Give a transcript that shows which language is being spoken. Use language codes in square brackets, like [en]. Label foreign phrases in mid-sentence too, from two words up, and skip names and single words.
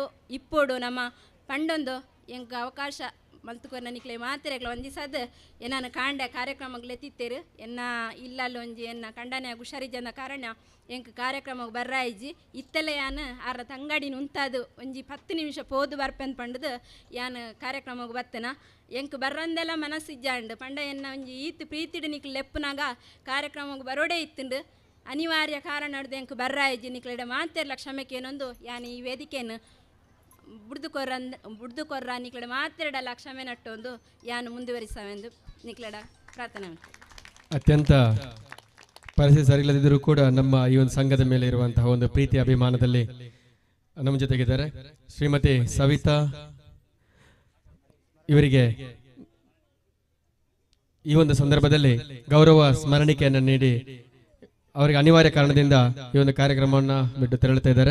[tcy] ಇಪ್ಪೋಡು ನಮ್ಮ ಪಂಡೊಂದು ಎಂಕ ಅವಕಾಶ ಮಲ್ತುಕೊಂಡು ನನಗೆ ಮಾತಿರೆಗ್ಲ ಒಂದಿಸದು ಎನ್ನ ಕಾಂಡ ಕಾರ್ಯಕ್ರಮಗಳು ಎತ್ತಿತ್ತೇರು ಎನ್ನ ಇಲ್ಲಲ್ಲಿ ಒಂಜಿ ಎನ್ನ ಕಂಡನೆ ಹುಷಾರಿಜಂದ ಕಾರಣ ಎಂಕ ಕಾರ್ಯಕ್ರಮಕ್ಕೆ ಬರ್ರಾಯಿಜಿ ಇತ್ತಲೆ ಯಾನು ಆರ ತಂಗಡಿನ ಉಂತಾದು ಒಂಜಿ 10 ನಿಮಿಷ ಪೋದು ಬರ್ಪೆಂದು ಪಂಡದು ಯಾನು ಕಾರ್ಯಕ್ರಮಕ್ಕೆ ಬತ್ತನ ಎಂಕ್ ಬರ್ರಂದೆಲ್ಲ ಮನಸ್ಸಿಜ್ಜಾಂಡು ಪಂಡ ಎನ್ನ ಒಂಜಿ ಈತ್ ಪ್ರೀತಿಡು ನಿಕ್ಲು ಲೆಪ್ಪನಾಗ ಕಾರ್ಯಕ್ರಮಕ್ಕೆ ಬರೋಡೆ ಇತ್ತುಂಡು ಅನಿವಾರ್ಯ ಕಾರಣ ಹಿಡ್ದು ಎಂಕ್ ಬರ್ರಾಯಿಜಿ ನಿಕ್ಲೆಡ ಮಾತೆರ್ಲ ಕ್ಷಮೆಕೇನೊಂದು ಯಾನು ಈ ವೇದಿಕೆಯನ್ನು ಬುಡ್ದುಕೊರ್ರ ನಿಕ್ಲಡ ಮಾತೆರಡ ಲಕ್ಷಮೆ ನಟ್ಟೊಂದು ಯಾನು ಮುಂದುವರಿಸವೆಂದು ನಿಕ್ಲಡ ಪ್ರಾರ್ಥನೆ ಉಂಟು. [kn] ಅತ್ಯಂತ ಪರಿಸ್ಥಿತಿ ಸರಿಯಿಲ್ಲದಿದ್ದರೂ ಕೂಡ ನಮ್ಮ ಈ ಒಂದು ಸಂಘದ ಮೇಲೆ ಇರುವಂತಹ ಒಂದು ಪ್ರೀತಿ ಅಭಿಮಾನದಲ್ಲಿ ನಮ್ಮ ಜೊತೆಗಿದ್ದಾರೆ ಶ್ರೀಮತಿ ಸವಿತಾ. ಇವರಿಗೆ ಈ ಒಂದು ಸಂದರ್ಭದಲ್ಲಿ ಗೌರವ ಸ್ಮರಣಿಕೆಯನ್ನು ನೀಡಿ ಅವರಿಗೆ ಅನಿವಾರ್ಯ ಕಾರಣದಿಂದ ಈ ಒಂದು ಕಾರ್ಯಕ್ರಮವನ್ನು ಬಿಟ್ಟು ತೆರಳುತ್ತಾ ಇದ್ದಾರೆ.